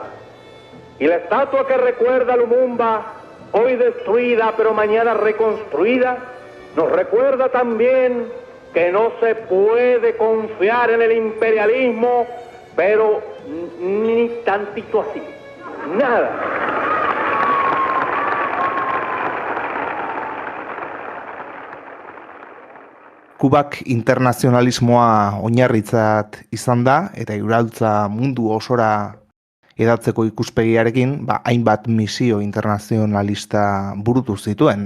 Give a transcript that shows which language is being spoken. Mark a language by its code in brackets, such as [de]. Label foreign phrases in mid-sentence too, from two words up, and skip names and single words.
[es] Y la estatua que recuerda a Lumumba, hoy destruida pero mañana reconstruida, nos recuerda también que no se puede confiar en el imperialismo, pero ni tantito así, nada. [eu] Kubak internazionalismoa oinarritzat izan da, eta iraultza mundu osora edatzeko ikuspegiarekin, hainbat misio internazionalista burutu zituen.